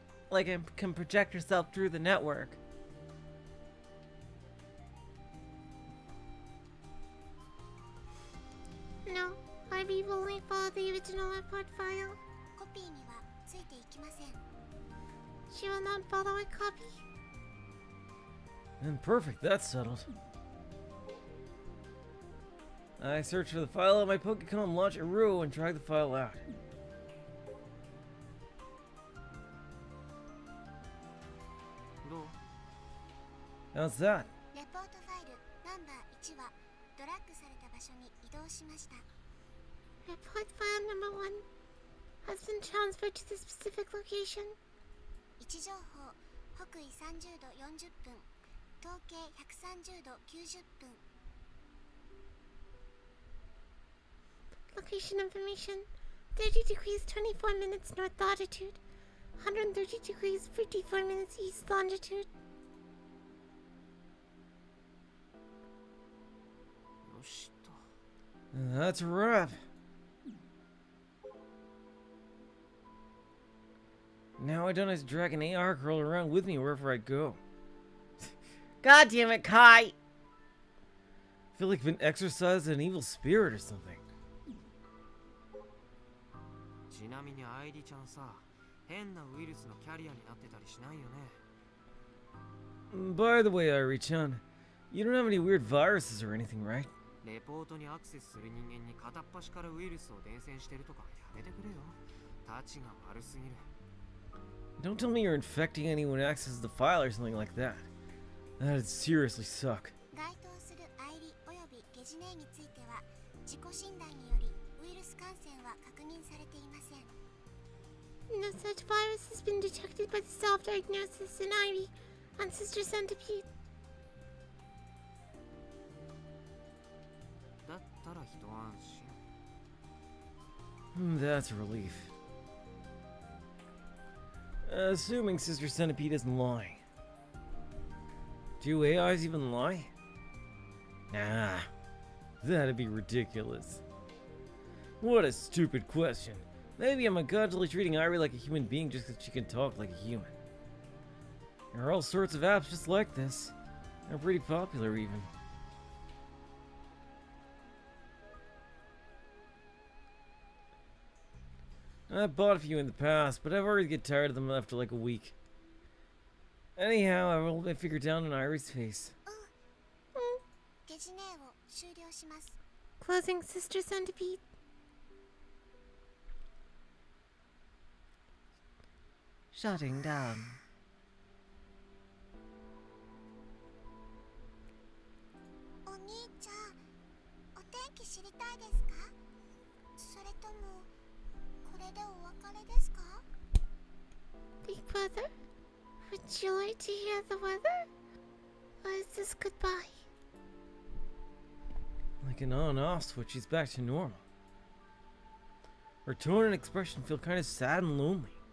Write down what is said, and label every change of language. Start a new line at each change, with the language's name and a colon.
English: Like it can project herself through the network. No, Ivy will only follow the original report file.
Japanese: コピーにはついていきません。
English: She will not follow a copy. Then perfect, that's settled. I search for the file on my Pokecom, launch Aru, and drag the file out. How's that?
Japanese: レポートファイルナンバー1はドラッグされた場所に移動しました。
English: Report file number 1 has been transferred to the specific location.
Japanese: 位置情報北緯30度40分東経130度90分
English: Location information 30 degrees 24 minutes north latitude, 130 degrees 54 minutes east longitude.
Japanese: よしと。
English: That's a wrap. Now I don't have to drag an AR girl around with me wherever I go. God damn it, Kai! I feel like I've been exorcised an evil spirit or something.
Japanese: ちなみに愛梨ちゃんさ、変なウイルスのキャリアになってたりしないよね。
English: By the way, Airi-chan, you don't have any weird viruses or anything, right?
Japanese: レポートにアクセスする人間に片っ端からウイルスを伝染してるとかやめてくれよ。タチが悪すぎる。
English: Don't tell me you're infecting anyone who accesses the file or something like that. That'd seriously suck.
Japanese: 該当する愛梨およびゲジネーについては自己診断によりウイルス感染は確認されていません。
English: No such virus has been detected by the self-diagnosis in Ivy and Sister Centipede.
Japanese: だったら一安心。
English: That's a relief. Assuming Sister Centipede isn't lying. Do AIs even lie? Nah, that'd be ridiculous. What a stupid question. Maybe I'm unconsciously treating Airi like a human being just because she can talk like a human. There are all sorts of apps just like this. They're pretty popular even. I've bought a few in the past, but I've already get tired of them after like a week. Anyhow, I rolled my finger down on Airi's face.
Japanese: ゲジネーを終了します。
English: Closing Sister Centipede. Shutting down.
Japanese: お兄ちゃん、お天気知りたいですか？それともこれでお別れですか？
English: Big brother, would you like to hear the weather? Or is this goodbye? Like an on-off switch, she's back to normal. Her tone and expression feel kind of sad and lonely.